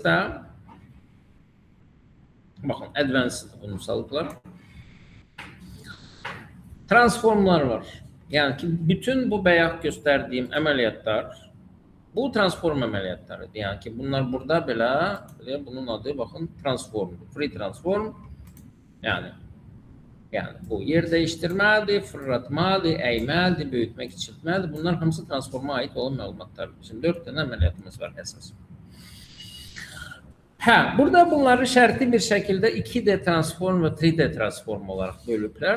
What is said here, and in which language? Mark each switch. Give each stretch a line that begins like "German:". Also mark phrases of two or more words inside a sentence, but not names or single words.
Azerbaijani: Reverse'da bakın advanced bunu salıblar. Transformlar var. Yani ki bütün bu bayaq göstərdiyim əməliyyatlar bu transform əməliyyatlarıdır. Yani ki bunlar burada belə bunun adı bakın transformdur.
English: Free transform
Azerbaijani: yani bu yer değiştirmədir, fırlatmadır, əymədir, böyütmək, kiçiltmədir. Bunlar hamısı transforma ait olan məlumatlardır. Bizim 4 dənə əməliyyatımız var əsas. Burada bunları şərti bir şəkildə
English: 2D transform
Azerbaijani: və
English: 3D transform
Azerbaijani: olaraq bölüblər.